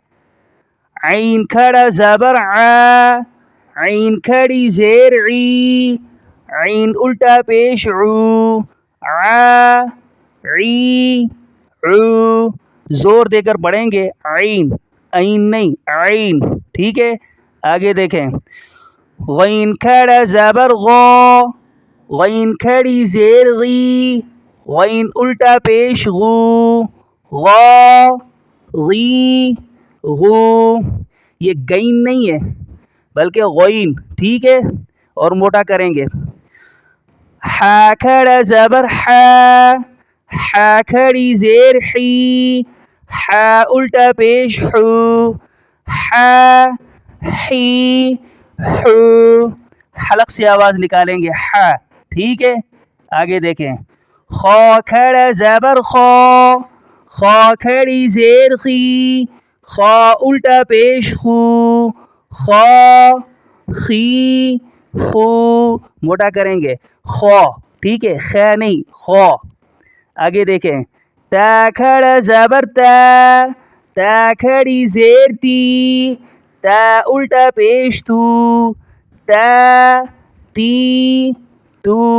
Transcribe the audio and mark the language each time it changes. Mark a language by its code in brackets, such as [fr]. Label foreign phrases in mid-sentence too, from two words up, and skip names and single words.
[ur] عین کھڑا زبر ع، عین کھڑی زیر عی، عین الٹا پیش عو، ع عی عو، زور دے کر پڑھیں گے، عین، عین نہیں، عین، ٹھیک ہے۔ آگے دیکھیں، غین کھڑا زبر غو، غین کھڑی زیر غی، غین الٹا پیش غو، غو غی غو، یہ گین نہیں ہے بلکہ غین، ٹھیک ہے۔ اور موٹا کریں گے۔ ہا کھڑا زبر ہا، ہا کھڑی زیر حی، ہا الٹا پیش حو، ہا حی حو، حلق سے آواز نکالیں گے، ہا، ٹھیک ہے۔ آگے دیکھیں، خو کھڑا زبر خو، خو کھڑی زیر خی، خو الٹا پیش خو، خو خی خو، موٹا کریں گے، خو، ٹھیک ہے، خ نہیں، خو۔ آگے دیکھیں، تا کھڑا زبر تا، تا کھڑی زیر تی، تا الٹا پیش تو، تا تی تو۔